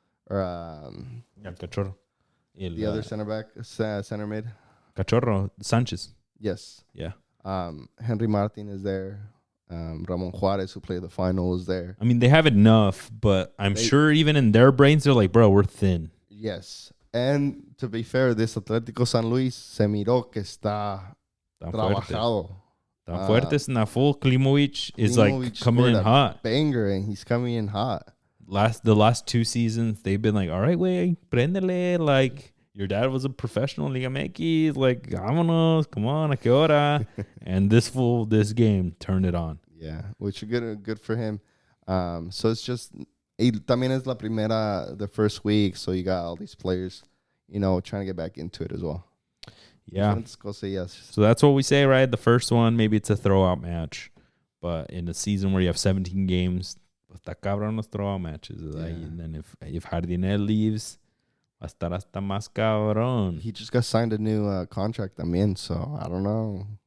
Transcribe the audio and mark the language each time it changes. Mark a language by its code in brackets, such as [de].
[en] El Cachorro. The other center back, center mid. Cachorro, Sanchez. Yes. Yeah. Henry Martin is there. Ramon Juarez, who played the final, was there. I mean, they have enough, but I'm sure even in their brains, they're like, bro, we're thin. Yes. And to be fair, this Atlético San Luis [es] se miró que está trabajado. Está fuerte, [en] it's not full. Klimovic is like coming in hot. Banger, and he's coming in hot. The last 2 seasons, they've been like, all right, [es] wey, prendele. [en] Like, your dad was a professional Liga MX. Like, [es] vámonos, [en] come on, [es] a qué hora? [en] And this game turned it on. Yeah, which is good for him. So it's just, [es] también es [en] the first week, so you got all these players, trying to get back into it as well. Yeah. So that's what we say, right? The first one, maybe it's a throwout match. But in a season where you have 17 games, [es] está cabrón [en] los throwout matches. Yeah. And then if Jardinel leaves, [es] va a estar hasta más cabrón. [en] He just got signed a new contract también, so I don't know.